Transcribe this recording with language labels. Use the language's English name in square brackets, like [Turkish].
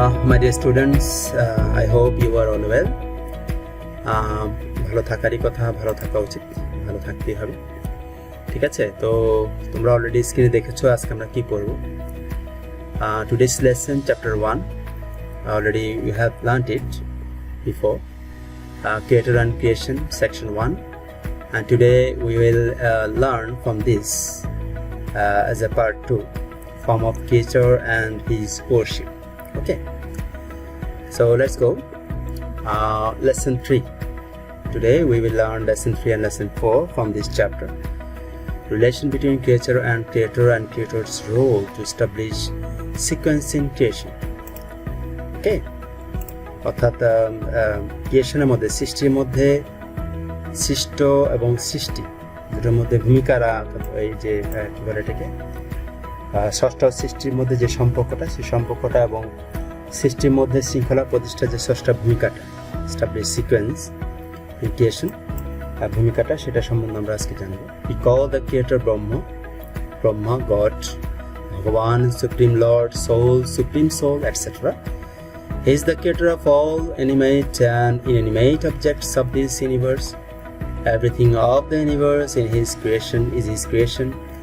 [English] My dear students, I hope you are all well. [Bangla] ভালো থাকারই কথা, ভালো থাকা উচিত, ভালো থাকতেই হবে। ঠিক আছে, তো তোমরা অলরেডি স্ক্রিনে দেখেছো আজকে আমরা কি করব। [English] Today's lesson chapter 1, already you have learned it before, creator and creation section 1, and today we will learn from this as a part 2, form of creator and his worship. Okay, so let's go. Lesson 3. Today we will learn lesson 3 and lesson 4 from this chapter. Relation between creator and creator's role to establish sequence in creation. [Bangla] Okay, অর্থাৎ ক্রিয়েশনের মধ্যে, সৃষ্টির মধ্যে সৃষ্ট এবং সৃষ্টি দুটোর মধ্যে ভূমিকারা, এই যে কি বলে এটাকে, ষষ্ঠ সৃষ্টির মধ্যে যে সম্পর্কটা, সেই সম্পর্কটা এবং সৃষ্টির মধ্যে শৃঙ্খলা প্রতিষ্ঠা যে ষষ্ঠ ভূমিকাটা, [English] establish sequence in creation, [Bangla] ভূমিকাটা, সেটা সম্বন্ধে আমরা আজকে জানবো। [English] We call the creator Brahma, God, Bhagavan, Supreme Lord, Soul, Supreme Soul, etc. He is the creator of all animate and inanimate objects of this universe. Everything of the universe in his creation is his creation.